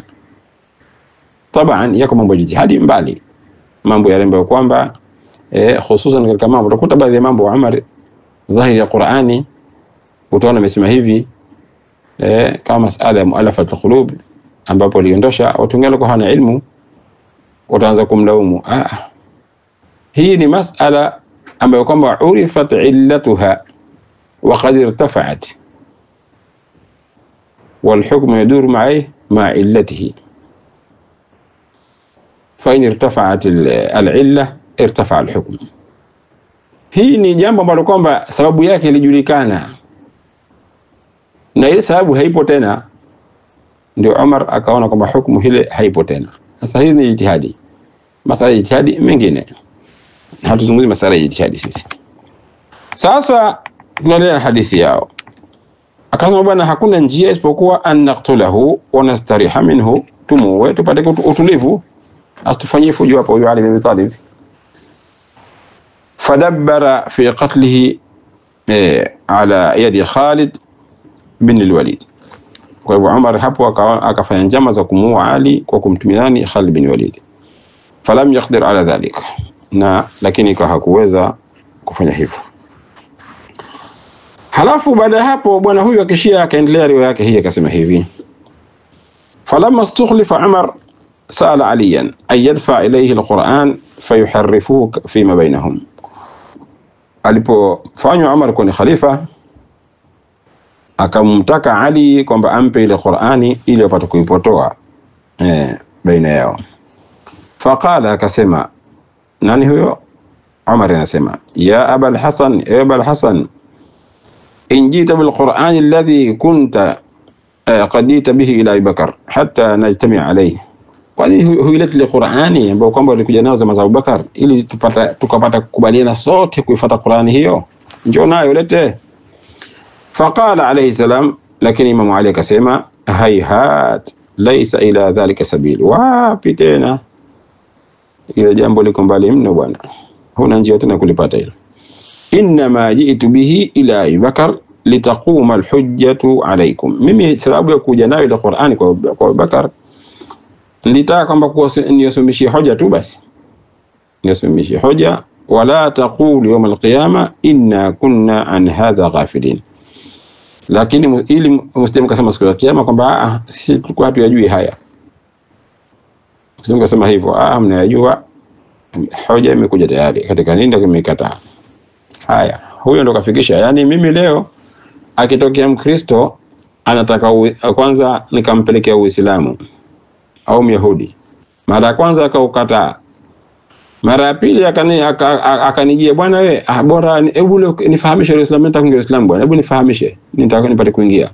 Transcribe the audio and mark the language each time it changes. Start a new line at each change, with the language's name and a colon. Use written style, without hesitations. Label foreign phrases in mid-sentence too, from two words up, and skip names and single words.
Swahili: Taban yako mambo jitihadi mbali, mambo yale ambayo kwamba hususan katika mambo utakuta baadhi ya mambo Umar dhahiri ya Qur'ani utaona amesema hivi, kama masala ya
Arabic: مؤلفة القلوب
Swahili: ambapo aliondosha watu wengine kwa hana ilmu, utaanza kumlaumu. Hii ni masala ambayo kwamba
Arabic: عرفت علتها وقد ارتفعت والحكم يدور مع علته فإن ارتفعت العلة ارتفع الحكم.
Swahili: Hii ni jambo ambalo kwamba sababu yake ilijulikana na ile sababu haipo tena, ndio Umar akaona kwamba hukumu hile haipo tena. Sasa hizi ni jitihadi, masala ya jitihadi mengine, hatuzungumzi masala ya jitihadi sisi. Sasa tunaendelea hadithi yao. Akasema bwana, hakuna njia isipokuwa
Arabic: أن نقتله ونستريح منه,
Swahili: tumuwe tupate utulivu, asitufanyie fujo hapo huyo Ali bin Abi Talib.
Arabic: فدبر في قتله على يد خالد بن الوليد.
Swahili: Kwa hivyo Umar hapo akafanya njama za kumuua Ali kwa kumtumia Khalid bin Walid.
Arabic: فلم يقدر على ذلك,
Swahili: lakini kwa hakuweza kufanya hivyo. Halafu baada hapo bwana huyu akishia akaendelea riwaya yake hii akasema hivi,
Arabic: فلما استخلف عمر سأل عليا أن يدفع إليه القرآن فيحرفه فيما بينهم.
Swahili: Alipofanywa Umar kuwa ni khalifa, akamtaka Ali kwamba ampe ile Qur'ani ili apate kuipotoa baina yao. Faqala, akasema nani huyo? Umar anasema,
Arabic: يا أبا الحسن يا أبا الحسن إن جئت بالقرآن الذي كنت قد جئت به إلى أبي بكر حتى نجتمع عليه.
Swahili: Kwani huileta ile Qur'ani ambayo kwamba walikuja nayo zama za Abu Bakar ili tukapata kukubaliana sote kuifuata Qur'ani hiyo, njoo nayo lete.
Arabic: فقال عليه السلام,
Swahili: lakini Imam Ali akasema,
Arabic: هيهات ليس إلى ذلك سبيل,
Swahili: wapi tena, Ile jambo liko mbali mno bwana, huna njia tena kulipata hilo.
Arabic: إنما جئت به إلى أبي بكر لتقوم الحجة عليكم,
Swahili: mimi sababu ya kuja nayo ile Qur'ani kwa Abu Bakar nilitaka kwamba niosomeshie hoja tu basi, niosomeshie hoja.
Arabic: ولا تقولوا يوم القيامة إنا كنا عن هذا غافلين,
Swahili: lakini ili msitemu kasema siku ya kiyama kwamba sisi tulikuwa hatujui haya. Msitemu kasema hivyo, mnayajua, hoja imekuja tayari katika nini ndio kimekataa. Haya, huyo ndo kafikisha. Yani mimi leo akitokea Mkristo anataka kwanza nikampelekea Uislamu au Myahudi, mara ya kwanza akaukataa, mara ya pili akanijia, bwana wewe bora hebu nifahamishe Uislamu, nataka kuingia Uislamu bwana, hebu nifahamishe nitaka nipate kuingia.